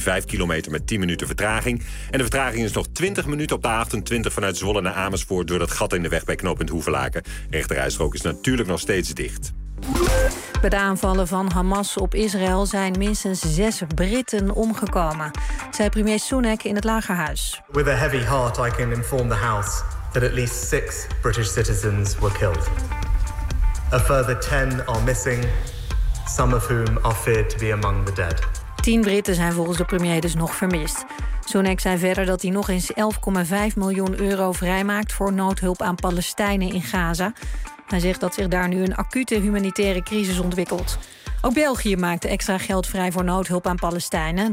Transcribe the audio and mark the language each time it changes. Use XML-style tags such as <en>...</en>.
<nl>5 kilometer met 10 minuten vertraging. En de vertraging is nog 20 minuten op de A28 vanuit Zwolle naar Amersfoort door dat gat in de weg bij knooppunt Hoevelaken. Rechterrijstrook is natuurlijk nog steeds dicht. Bij de aanvallen van Hamas op Israël zijn minstens 6 Britten omgekomen, zei premier Sunak in het Lagerhuis.</nl> <en>With a heavy heart I can inform the house that at least 6 British citizens were killed. A further 10 are missing, some of whom are feared to be among the dead.</en> <nl>10 Britten zijn volgens de premier dus nog vermist. Sunak zei verder dat hij nog eens 11,5 miljoen euro vrijmaakt voor noodhulp aan Palestijnen in Gaza. Hij zegt dat zich daar nu een acute humanitaire crisis ontwikkelt. Ook België maakte extra geld vrij voor noodhulp aan Palestijnen.</nl>